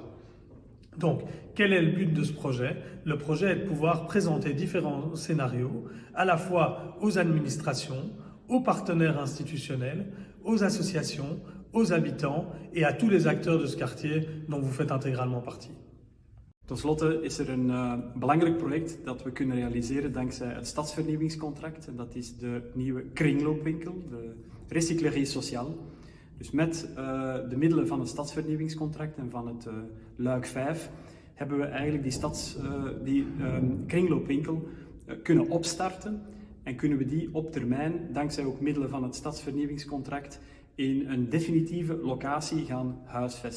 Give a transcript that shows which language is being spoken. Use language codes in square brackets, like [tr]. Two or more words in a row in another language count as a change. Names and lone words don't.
[fr] Donc, quel est le but de ce projet? Le projet est de pouvoir présenter différents scénarios, à la fois aux administrations, aux partenaires institutionnels, aux associations, aux habitants et à tous les acteurs de ce quartier dont vous faites intégralement partie. [nl] Ten slotte is er een belangrijk project dat we kunnen realiseren dankzij het stadsvernieuwingscontract. En dat is de nieuwe kringloopwinkel, de Recyclerie Sociale. Dus met de middelen van het stadsvernieuwingscontract en van het luik 5 hebben we eigenlijk die kringloopwinkel kunnen opstarten en kunnen we die op termijn, dankzij ook middelen van het stadsvernieuwingscontract, in een definitieve locatie gaan huisvesten.